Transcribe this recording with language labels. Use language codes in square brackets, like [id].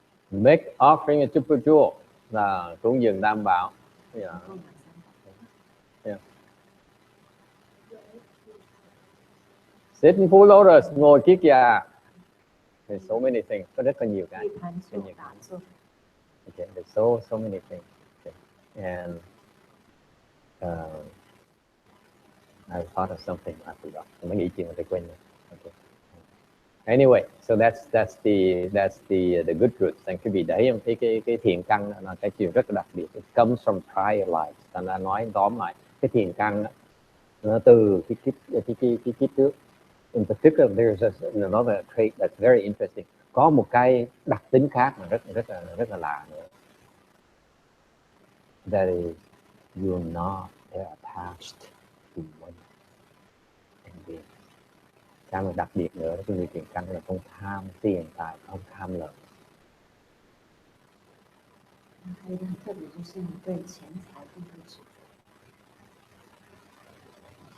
[en] Make offering a super jewel [vi] là cúng dường tam bảo. [en] Yeah. [zh] 供养三宝。 [en] Yeah. Sitting full lotus, [vi] ngồi kiết già. [en] There's so many things. [vi] Có rất là nhiều cái. [zh] 地盘坐、打坐， [en] Okay, there's so many things. Okay. And I thought of something, I forgot. [vi] Mới nghĩ chuyện mà tôi quên rồi. [en] Okay. Anyway, so that's the good roots. [vi] And cái vị đấy cái thiện căn là cái chuyện rất là đặc biệt. [en] It comes from prior lives. [vi] Thành ra nói tóm lại cái thiện căn nó từ cái kiếp trước. [en] In particular, there's another trait that's very interesting. [vi] Có một cái đặc tính khác mà rất là lạ nữa. [en] That is, you're not attached to money and being. [vi] Cái mà đặc biệt nữa là cái người thiện căn là không tham tiền tài, không tham lợi. [zh] 还有一个很特别，就是你对钱财并不执着，